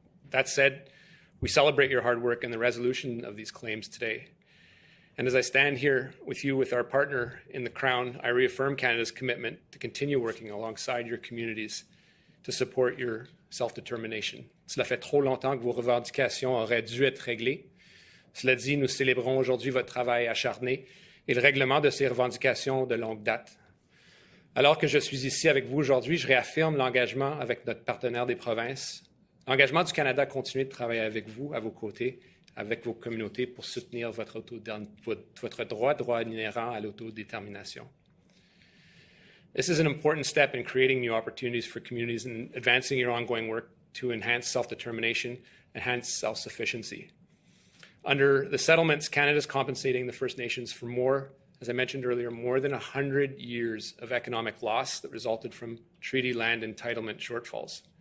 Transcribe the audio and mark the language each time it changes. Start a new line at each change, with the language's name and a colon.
English: That said, we celebrate your hard work and the resolution of these claims today. And as I stand here with you, with our partner in the Crown, I reaffirm Canada's commitment to continue working alongside your communities to support your self-determination.
French: Cela fait trop longtemps que vos revendications auraient dû être réglées. Cela dit, nous célébrons aujourd'hui votre travail acharné et le règlement de ces revendications de longue date. Alors que je suis ici avec vous aujourd'hui, je réaffirme l'engagement avec notre partenaire des provinces, l'engagement du Canada à continuer de travailler avec vous, à vos côtés, avec vos communautés pour soutenir votre droit inhérent à l'autodétermination.
English: This is an important step in creating new opportunities for communities and advancing your ongoing work to enhance self-determination, enhance self-sufficiency. Under the settlements, Canada is compensating the First Nations for more, as I mentioned earlier, more than 100 years of economic loss that resulted from treaty land entitlement shortfalls.